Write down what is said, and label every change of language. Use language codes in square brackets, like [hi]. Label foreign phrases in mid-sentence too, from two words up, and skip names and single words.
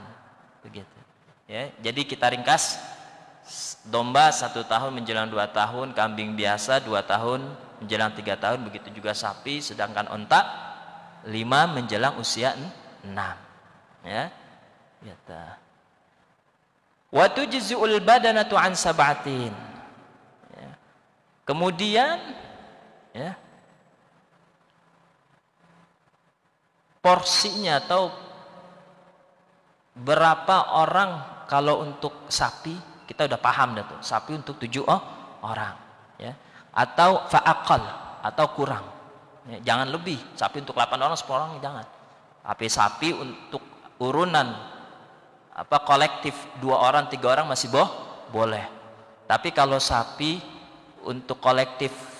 [id] Begitu. Ya, jadi kita ringkas, domba 1 tahun menjelang 2 tahun, kambing biasa 2 tahun menjelang 3 tahun, begitu juga sapi, sedangkan onta 5 menjelang usia 6. Ya. Gitu. [ar] وتجزئ البدنة عن سبعة. [id] Ya. Kemudian ya, porsinya atau berapa orang kalau untuk sapi kita udah paham dah tuh, sapi untuk 7 orang ya, atau fa'aqal atau kurang ya, jangan lebih, sapi untuk 8 orang 10 orang jangan, tapi sapi untuk urunan kolektif 2 orang 3 orang masih boleh, tapi kalau sapi untuk kolektif